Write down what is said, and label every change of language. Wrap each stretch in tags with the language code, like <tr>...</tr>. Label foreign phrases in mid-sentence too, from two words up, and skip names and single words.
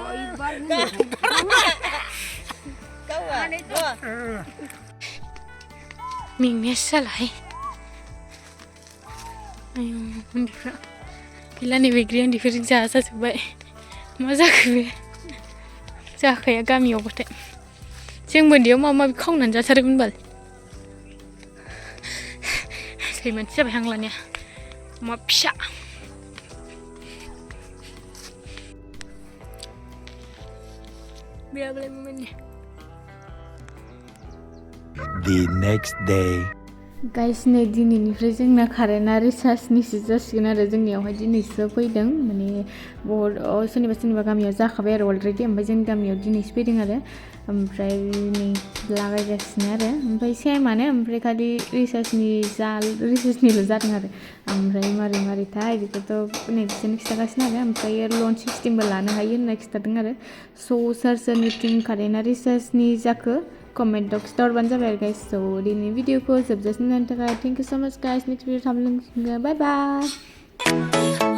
<brx>मेंनायासो जालाहाय आयौ उन्दैफ्रा गैला नैबे ग्रि उन्दैफोरजों जाजाजोब्बाय मा जाखो बे जाखाया गामियावबाथाय जोंबो उन्दैयाव माबा माबि खावनानै जाथारोमोन बाल सैमानसि जाबाय हां लानाया अमा फिसा बेयावलाय मोनने</brx> <en>The next day</en> <brx>गाइस नै दिनैनिफ्राय जोंना कारेन्टआ रिचार्जनिसो जासिगोन आरो जोंनियावहाय दिनैसो फैदों माने बहुत सोरनिबा गामियाव जाखाबाय आरो अलरेडि ओमफ्राय जोंनि गामियाव दिनैसो फैदों आरो ओमफ्राय नै लागायगासिनो आरो ओमफ्राय सेमानो ओमफ्राय खालि रिचार्जनिल' जादों आरो ओमफ्राय मारै मारैथाय बेखौथ' नै बिसोरनो खिथागासिनो आरो ओमफ्राय</brx> <en>loan systemबो</en> <brx>लानो हायो होनना खिथादों आरो स' सोर सोरनिथिं कारेन्टआ रिचार्जनि जाखो</brx> <en>comment box</en> <brx>खिथाहरबानो जाबाय आरो गाइस स' दिनै भिडिअखौ जोबजासिम नायनो थाखाय</brx> <en>thank you so much guys next video</en> <brx>थाब लोगो</brx> <en>bye bye</en>